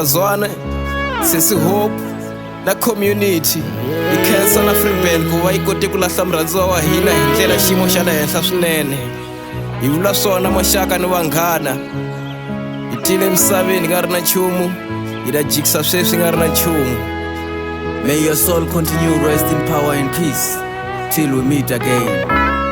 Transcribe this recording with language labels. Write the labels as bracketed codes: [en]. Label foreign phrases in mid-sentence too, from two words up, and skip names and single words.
[ts] Zwane Sisi Hope na community hi khensa na Freebell ku va yi kote ku lahla murhandziwa wa hina hi ndlela xiyimo xa le henhla swinene hi vula swona maxaka ni vanghana hi tile emisaveni hi nga ri na nchumu hi ta jikisa sweswi hi nga ri na nchumu [en] May your soul continue rest in power and peace till we meet again.